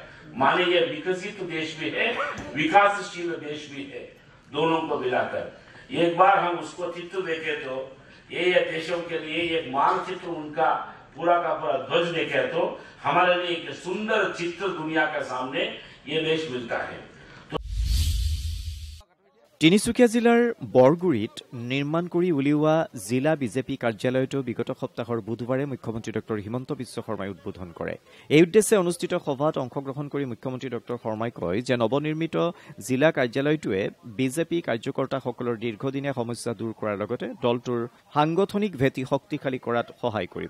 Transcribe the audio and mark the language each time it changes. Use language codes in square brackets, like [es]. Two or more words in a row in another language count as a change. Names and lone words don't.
[hi] माने ये विकसित देश भी है, विकासशील देश भी है, दोनों को मिलाकर एक बार हम उसको चित्र देखें तो ये देशों के लिए एक मानचित्र उनका पूरा का पूरा ध्वज देखे तो हमारे लिए एक सुंदर चित्र दुनिया के सामने ये देश मिलता है। [as] তিনিচুকীয়া জিলাৰ বৰগুৰিত নিৰ্মাণ কৰি উলিওৱা জিলা বিজেপি কাৰ্যালয়টো বিগত সপ্তাহৰ বুধবাৰে মুখ্যমন্ত্ৰী ডক্টৰ হিমন্ত বিশ্ব শৰ্মাই উদ্বোধন কৰে। এই উদ্দেশ্যে অনুষ্ঠিত সভাত অংশগ্ৰহণ কৰি মুখ্যমন্ত্ৰী ডক্টৰ শৰ্মাই কয় যে নৱনিৰ্মিত জিলা কাৰ্যালয়টোৱে বিজেপি কাৰ্যকৰ্তাসকলৰ দীৰ্ঘদিনীয়া সমস্যা দূৰ কৰাৰ লগতে দলটোৰ সাংগঠনিক ভেটি শক্তিশালী কৰাত সহায় কৰিব।